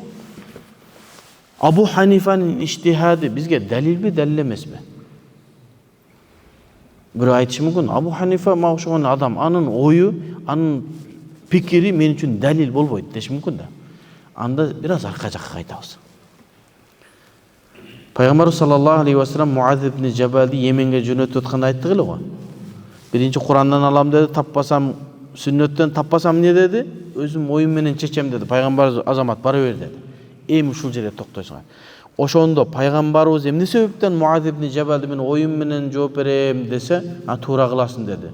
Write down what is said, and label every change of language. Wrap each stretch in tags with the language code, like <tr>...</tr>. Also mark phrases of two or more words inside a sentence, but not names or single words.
<ky>Абу Ханифанын иштихады бизге далилби, далил эмеспи? Бирөө айтышы мүмкүн, Абу Ханифа мага окшогон адам, анын ою, анын пикири мен үчүн далил болбойт деши мүмкүн да. Анда бир аз арка жакка кайтабыз. Пайгамбар</ky> <ar>صلى الله عليه وسلم</ar> <ky>Муаз ибн Жабалди Йеменге жөнөтүп атканда айттык эле го. Биринчи Курандан алам деди, таппасам сүннөттөн, таппасам эмне деди? Өзүм оюм менен чечем деди. Пайгамбар азамат бара бер деди. Эми ушул жерде токтойсуңар. Ошондо пайгамбарыбыз эмне себептен Муаз ибн Жабалди мен оюм менен жооп берем десе, туура кыласың деди.</ky>